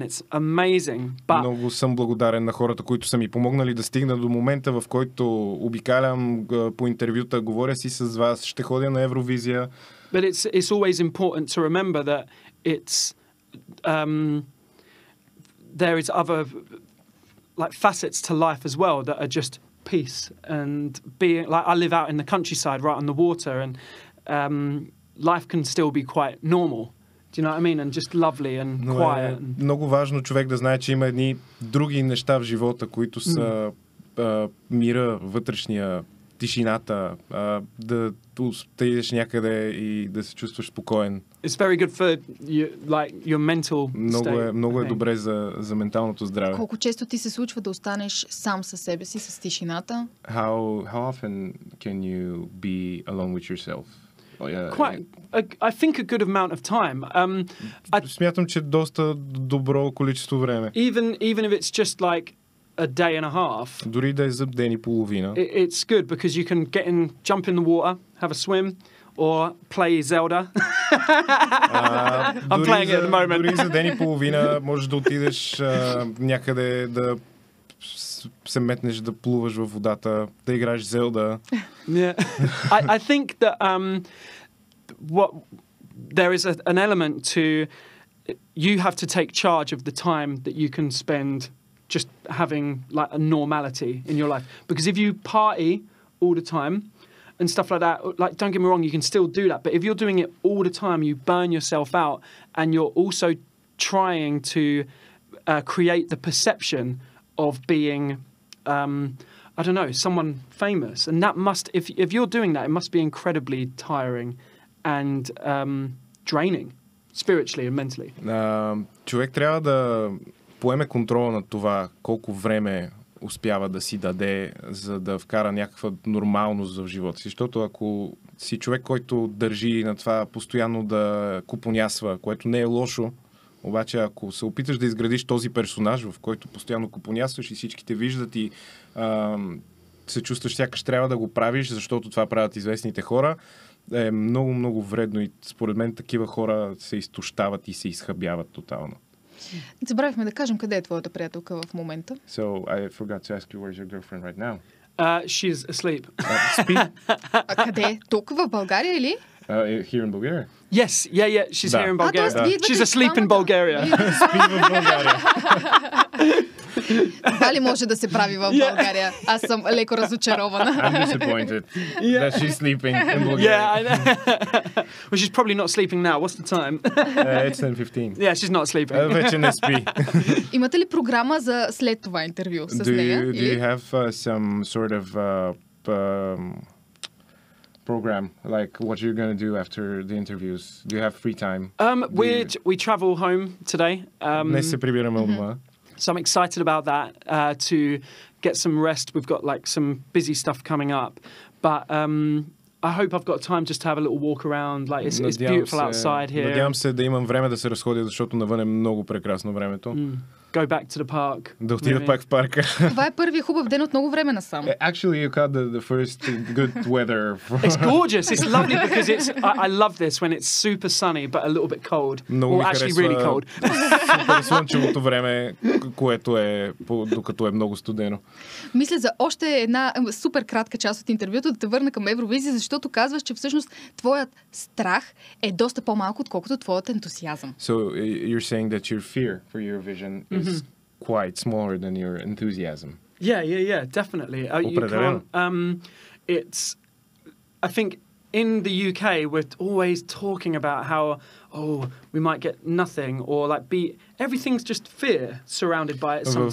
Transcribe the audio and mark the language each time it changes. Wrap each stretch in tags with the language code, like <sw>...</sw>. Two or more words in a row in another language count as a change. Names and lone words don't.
<en>It's amazing. But...</en> <bg>Много съм благодарен на хората, които са ми помогнали да стигна до момента, в който обикалям по интервюта, говоря си с вас, ще ходя на Евровизия.</bg> <en>But it's always important to remember that it's there is other like facets to life as well that are just peace and being like I live out in the countryside right on the water, and life can still be quite normal. Do you know what I mean? And just lovely and quiet.</en> <bg>Много важно човек да знае, че има едни други неща в живота, които са мира, вътрешния тишината, да отидеш някъде и да се чувстваш спокоен.</bg> <en>It's very good for your mental state.</en> <bg>Много е добре за менталното здраве. Колко често ти се случва да останеш сам със себе си, с тишината?</bg> <en>How often can you be alone with yourself? Quite, I think a good amount of time.</en> <bg>Смятам, че доста добро количество време.</bg> <en>Even if it's just like a day and a half.</en> <bg>Дори да е за ден и половина.</bg> <en>It's good because you can jump in the water, have a swim, or play Zelda. I'm playing it at the moment.</en> <bg>Дори за ден и половина можеш да отидеш някъде да се метнеш да плуваш във водата, да играеш Zelda.</bg> <en>Yeah. I think that there is an element to you have to take charge of the time that you can spend just having like a normality in your life. Because if you party all the time and stuff like that, like don't get me wrong, you can still do that. But if you're doing it all the time, you burn yourself out, and you're also trying to create the perception of being, I don't know, someone famous. And that must, if you're doing that, it must be incredibly tiring and draining, spiritually and mentally.</en> <bg>Човек трябва да поеме контрола над това колко време успява да си даде, за да вкара някаква нормалност в живота си. Защото ако си човек, който държи на това постоянно да купонясва, което не е лошо, обаче ако се опиташ да изградиш този персонаж, в който постоянно купонясваш и всички те виждат и се чувстваш сякаш трябва да го правиш, защото това правят известните хора, е много, много вредно и според мен такива хора се изтощават и се изхабяват тотално. Забравихме да кажем къде е твоята приятелка в момента.</bg> <en>So I forgot to ask you where's your girlfriend right now. She's asleep.</en> <bg>А къде? Тук в България или?</bg> <en>Here in Bulgaria. Yes, yeah, she's here in Bulgaria. She's asleep in Bulgaria.</en> <bg>Спи в България. Това ли може да се прави в България? Аз съм леко разочарована.</bg> <en>I'm disappointed that she's sleeping in Bulgaria. Yeah, I know. Well, she's probably not sleeping now. What's the time? It's 10:15. Yeah, she's not sleeping.</en> <bg>Вече не спи. Имате ли програма за след това интервю с нея?</bg> <en>Do you have some sort of program, like what you're going to do after the interviews? Do you have free time? We travel home today.</en> <bg>Днес се прибираме от дома.</bg> <en>So I'm excited about that, to get some rest. We've got like some busy stuff coming up, but I hope I've got time just to have a little walk around. Like it's beautiful outside here.</en> <bg>Надявам се да имам време да се разходя, защото навън е много прекрасно времето.</bg> <en>Go back to the park.</en> <bg>Да отида пак в парка. Това е първият хубав ден от много време насам.</bg> <en>Actually, you got the first good weather. It's gorgeous. It's lovely because I love this when it's super sunny but a little bit cold.</en> <bg>Много</bg> <en>or actually really cold.</en> <bg>Супер слънчевото време, което е докато е много студено. Мисля за още една супер кратка част от интервюто да те върна към Евровизия, защото казваш, че всъщност твоят страх е доста по-малко, отколкото твоят ентусиазъм.</bg> <en>So you're saying that your fear for Eurovision is quite smaller than your enthusiasm. Yeah, definitely. You can't, it's, I think in the UK we're always talking about how we might get nothing or like everything's just fear surrounded by it sometimes.</en>